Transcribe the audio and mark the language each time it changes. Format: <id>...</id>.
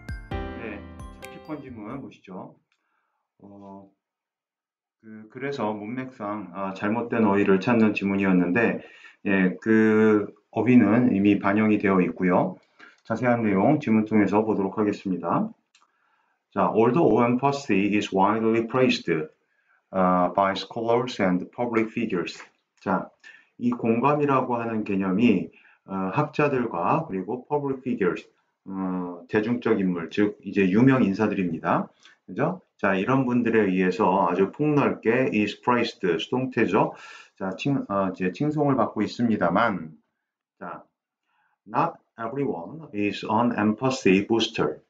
<ko>네, 30번 지문 보시죠. 그래서 문맥상 잘못된 어휘를 찾는 지문이었는데, 그 어휘는 이미 반영이 되어 있고요. 자세한 내용 지문 통해서 보도록 하겠습니다.</ko> <en>자, although empathy is widely praised by scholars and public figures.</en> <ko>자, 이 공감이라고 하는 개념이 학자들과 그리고</ko> <en>public figures,</en> <ko>대중적 인물, 즉 이제 유명 인사들입니다. 그죠? 자, 이런 분들에 의해서 아주 폭넓게</ko> <en>is praised,</en> <ko>수동태죠.</ko> <en>자,</en> <ko>이제 칭송을 받고 있습니다만,</ko> <en>자, not everyone is an empathy booster.</en>